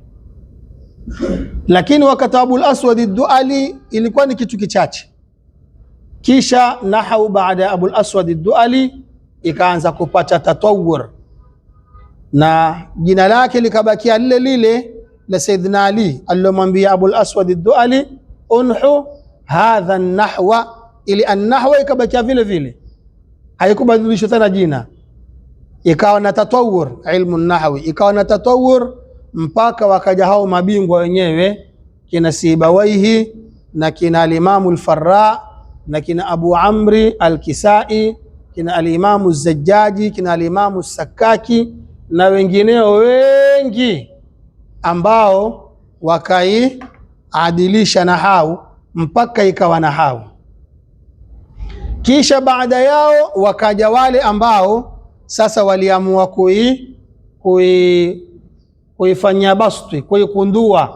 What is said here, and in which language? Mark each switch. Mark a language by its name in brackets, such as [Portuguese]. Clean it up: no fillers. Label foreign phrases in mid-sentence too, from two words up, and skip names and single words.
[Swahili] Lakini wakati Abul Aswad ad-Duali ilikuwa ni kitu kichache. Kisha nahau baada ya Abul Aswad ad-Duali ikaanza kupata tatawur, na jina lake likabakia lile lile la Sayyidina Ali alilomwambia Abul Aswad ad-Duali [Arabic] انحُ هذا النحو, [Swahili] ili an-nahwa ikabakia vile vile, haikubadilishwa tena jina. Ikawa na tatawur, ilmu nahwi ikawa na tatawur mpaka wakaja hao mabingwa wenyewe, kina Sibawaihi na kina Imam al-Farra na kina Abu Amri al-Kisai, kina al-Imamu Zajjaji, kina al-Imamu Sakaki na wengineo wengi ambao wakaiadilisha nahau mpaka ikawa nahau. Kisha baada yao wakaja wale ambao sasa waliamua kuifanyia basti, kuikundua,